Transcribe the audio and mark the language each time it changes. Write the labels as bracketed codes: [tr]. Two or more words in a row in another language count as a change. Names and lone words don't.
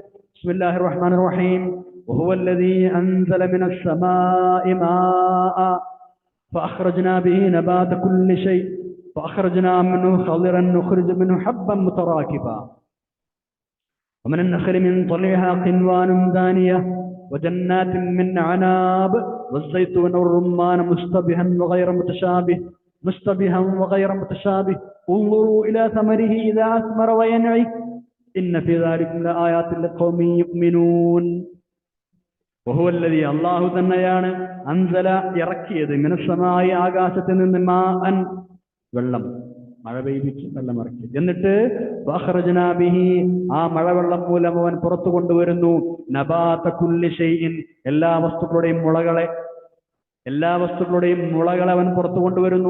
[ar] بسم الله الرحمن الرحيم. وهو الذي أنزل من السماء ماء فأخرجنا به نبات كل شيء فأخرجنا منه خضرا نخرج منه حبا متراكبا ومن النخل من طلعها قنوان دانية وجنات من عناب والزيتون والرمان مشتبها وغير متشابه انظروا إلى ثمره إذا أثمر وينعي إن في ذلك لآيات لقوم يؤمنون. وهو الذي الله [ml] തന്നെയാണ് അൻസല ഇറക്കിയത് മിനസ്സമായി ആകാശത്തിൽ നിന്ന് മാഅൻ വെള്ളം, മഴ പെയ്യിച്ച് വെള്ളം ഇറക്കി. എന്നിട്ട് [ar] وأخرجنا به [ml] ആ മഴവെള്ളം മൂലം അവൻ പുറത്തു കൊണ്ടുവരുന്നു [ar] نبات كل شيء [ml] എല്ലാ വസ്തുക്കളുടെയും മുളകളെ അവൻ പുറത്തു കൊണ്ടുവരുന്നു.